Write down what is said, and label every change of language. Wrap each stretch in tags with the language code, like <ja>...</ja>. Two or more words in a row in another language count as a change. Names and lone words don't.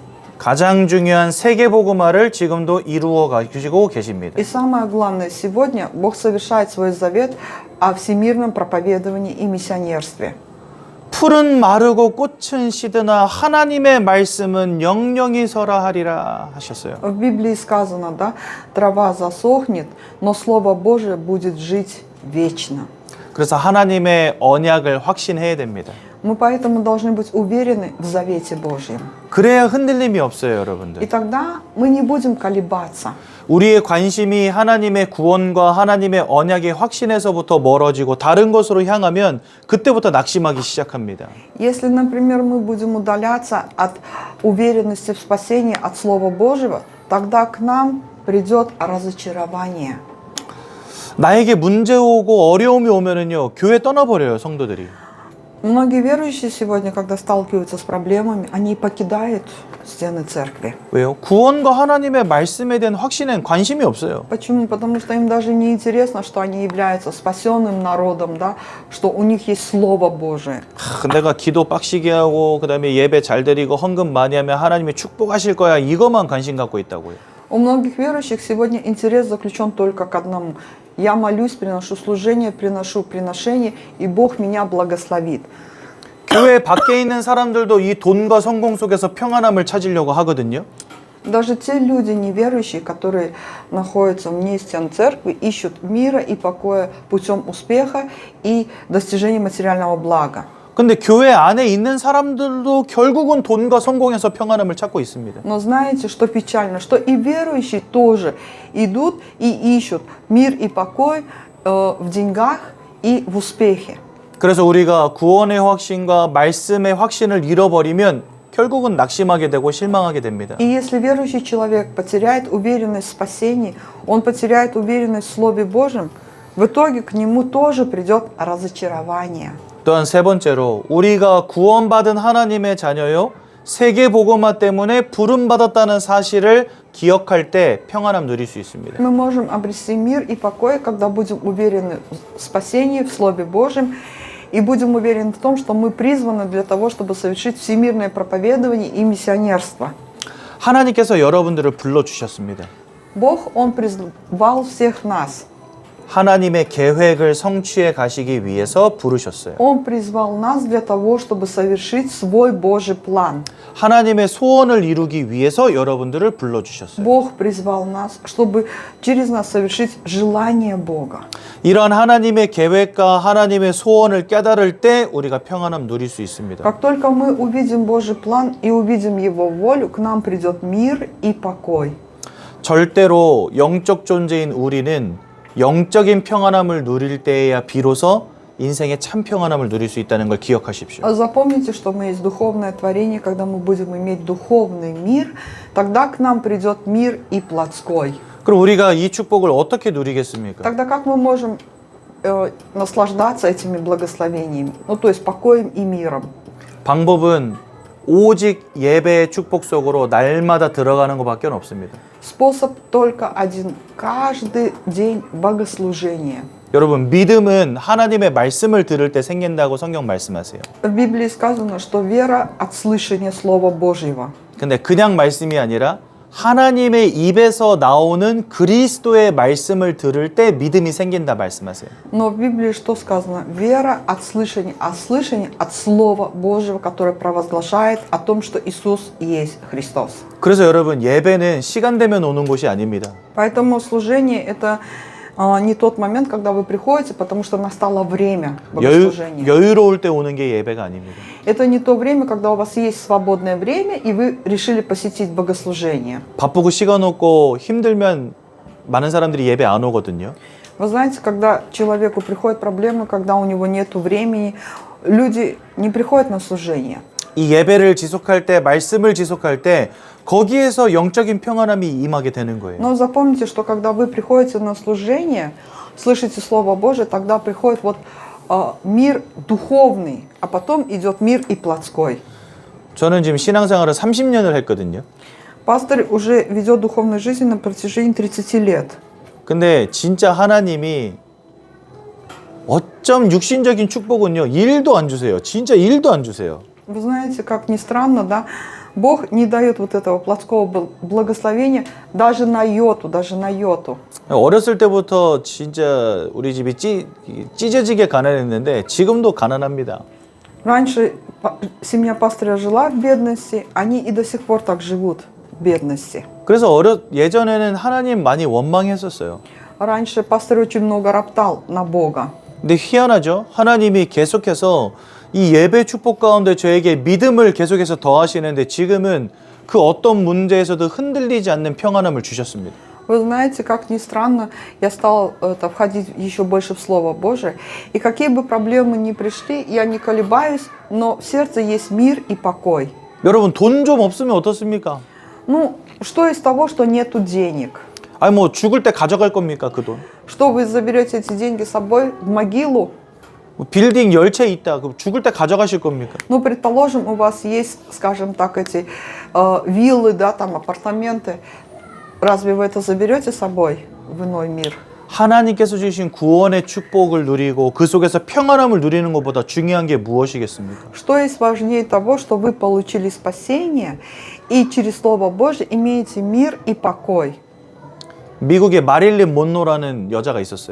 <ko>가장 중요한 세계복음화를 지금도 이루어 가시고 계십니다.</ko> <ru>И самое главное, сегодня Бог совершает свой завет о всемирном проповедовании и миссионерстве.</ru> <ko>풀은 마르고 꽃은 시드나 하나님의 말씀은 영영이 서라 하리라 하셨어요.</ko> <ru>В Библии сказано, да, трава засохнет, но Слово Божие будет жить вечно.</ru> <ko>그래서 하나님의 언약을 확신해야 됩니다.</ko> <ru>Мы поэтому должны быть уверены в завете Божьем.</ru> <ko>그래야 흔들림이 없어요,</ko> <ru>И</ru> <ko>여러분들.</ko> <ru>тогда мы не будем колебаться.</ru> <ko>우리의 관심이 하나님의 구원과 하나님의 언약의 확신에서부터 멀어지고 다른 것으로 향하면 그때부터 낙심하기 시작합니다.</ko> <ru>Если, например, мы будем удаляться от уверенности в спасении, от Слова Божьего, тогда к нам придет разочарование.</ru> <ko>나에게 문제 오고 어려움이 오면은요, 교회 떠나버려요, 성도들이.</ko> <ru>Многие верующие сегодня, когда сталкиваются с проблемами, они покидают стены церкви.</ru> <ko>왜요? 구원과 하나님의 말씀에 대한 확신엔 관심이 없어요.</ko> <ru>Почему? Потому что им даже не интересно, что они являются спасенным народом, да, что у них есть Слово Божие.</ru> <ko>내가 기도 빡시게 하고 그다음에 예배 잘 드리고 헌금 많이 하면 하나님이 축복하실 거야. 이것만 관심 갖고 있다고요.</ko> <ru>У многих верующих сегодня интерес заключен только к одному. Я молюсь, приношу служение, приношу приношение, и Бог меня благословит.</ru> <ko>교회 밖에 있는 사람들도 이 돈과 성공 속에서 평안함을 찾으려고 하거든요.</ko> <ru>Даже те люди неверующие, которые находятся вне стен церкви, ищут мира и покоя путем успеха и достижения материального блага.</ru> <ko>근데 교회 안에 있는 사람들도 결국은 돈과 성공에서 평안함을 찾고 있습니다.</ko> <ru>Но знаете, что печально? Что и верующие тоже идут и ищут мир и покой в деньгах и в успехе.</ru> <ko>그래서 우리가 구원의 확신과 말씀의 확신을 잃어버리면 결국은 낙심하게 되고 실망하게 됩니다.</ko> <ru>И если верующий человек потеряет уверенность в спасении, он потеряет уверенность в Слове Божьем, в итоге к нему тоже придет разочарование.</ru> <ko>또한 세 번째로 우리가 구원받은 하나님의 자녀요 세계 복음화 때문에 부름 받았다는 사실을 기억할 때 평안함 누릴 수 있습니다.</ko> <ru>Мы можем обрести мир и покой, когда будем уверены в спасении, в Слове Божьем, и будем уверены в том, что мы призваны для того, чтобы совершить всемирное проповедование и миссионерство.</ru> <ko>하나님께서 여러분들을 불러 주셨습니다.</ko> <ru>Бог, Он призвал всех нас.</ru> <ko>하나님의 계획을 성취해 가시기 위해서 부르셨어요.</ko> <ru>Он призвал нас для того, чтобы совершить свой Божий план.</ru> <ko>하나님의 소원을 이루기 위해서 여러분들을 불러 주셨어요.</ko> <ru>Бог призвал нас, чтобы через нас совершить желание Бога.</ru> <ko>이런 하나님의 계획과 하나님의 소원을 깨달을 때 우리가 평안함 누릴 수 있습니다.</ko> <ru>Как только мы увидим Божий план и увидим Его волю, к нам придет мир и покой.</ru> <ko>절대로 영적 존재인 우리는 영적인 평안함을 누릴 때에야 비로소 인생의 참 평안함을 누릴 수 있다는 걸 기억하십시오.</ko> <ru>Запомните, что мы есть духовное творение, когда мы будем иметь духовный мир, тогда к нам придет мир и плотской.</ru> <ko>그럼 우리가 이 축복을 어떻게 누리겠습니까?</ko> <ru>Тогда как мы можем наслаждаться этими благословениями, ну то есть покоем и миром.</ru> <ko>방법은 오직 예배의 축복 속으로 날마다 들어가는 것밖에 없습니다.</ko> <ru>Способ только один. Каждый день богослужения.</ru> <ko>여러분, 믿음은 하나님의 말씀을 들을 때 생긴다고 성경 말씀하세요.</ko> <ru>В Библии сказано, что вера от слышания Слова Божьего.</ru> <ko>근데 그냥 말씀이 아니라 하나님의 입에서 나오는 그리스도의 말씀을 들을 때 믿음이 생긴다 말씀하세요.</ko> <ru>Но в Библии что сказано? Вера от слышания, а слышание от Слова Божьего, которое провозглашает о том, что Иисус есть Христос.</ru> <ko>그래서 여러분, 예배는 시간 되면 오는 곳이 아닙니다.</ko> <ru>Поэтому служение это не тот момент, когда вы приходите, потому что настало время богослужения.</ru> <ko>여유로울 때 오는 게 예배가 아닙니다.</ko> <ru>Это не то время, когда у вас есть свободное время, и вы решили посетить богослужение.</ru> <ko>바쁘고 시간 없고 힘들면 많은 사람들이 예배 안 오거든요.</ko> <ru>Вы знаете, когда человеку приходят проблемы, когда у него нет времени, люди не приходят на служение.</ru> <ko>이 예배를 지속할 때, 말씀을 지속할 때 거기에서 영적인 평안함이 임하게 되는 거예요.</ko> <ru>Но запомните, что когда вы приходите на служение, слышите Слово Божие, тогда приходит мир духовный, а потом идет мир и плотской.</ru> <ko>저는 지금 신앙생활을 30년을 했거든요.</ko> <ru>Пастор уже ведет духовную жизнь на протяжении 30 лет.</ru> <ko>근데 진짜 하나님이 어쩜 육신적인 축복은요, 일도 안 주세요. 진짜 일도 안 주세요.</ko> <ru>Вы знаете, как ни странно, да, Бог не дает вот этого плотского благословения даже на йоту, даже на йоту.</ru> <ko>어렸을 때부터 진짜 우리 집이 찢어지게 가난했는데 지금도 가난합니다.</ko> <ru>Раньше семья пастыря жила в бедности, они и до сих пор так живут в бедности.</ru> <ko>그래서 예전에는 하나님 많이 원망했었어요.</ko> <ru>Раньше пастырь очень много роптал на Бога.</ru> <ko>근데 희한하죠? 하나님이 계속해서 이 예배 축복 가운데 저에게 믿음을 계속해서 더하시는데 지금은 그 어떤 문제에서도 흔들리지 않는 평안함을 주셨습니다.</ko> <ru>Вы знаете, как ни странно, я стал входить еще больше в Слово Божие, и какие бы проблемы ни пришли, я не колебаюсь, но в сердце есть мир и покой.</ru> <ko>여러분, 돈 좀 없으면 어떻습니까?</ko> <ru>Ну, что из того, что нету денег?</ru> <ko>아니 뭐 죽을 때 가져갈 겁니까, 그 돈?</ko> <ru>Что вы заберете эти деньги с собой в могилу?</ru> <ko>빌딩 10채 있다. 그럼 죽을 때 가져가실 겁니까?</ko> <ru>Ну, предположим, у вас есть, скажем так, эти виллы, да, там апартаменты. Разве вы это заберете с собой в иной мир?</ru> <ko>하나님께서 주신 구원의 축복을 누리고 그 속에서 평안함을 누리는 것보다 중요한 게 무엇이겠습니까?</ko> <ru>Что есть важнее того, что вы получили спасение и через Слово Божье имеете мир и покой?</ru> <ko>미국에 마릴린 мон로라는 여자가 있었어요.</ko>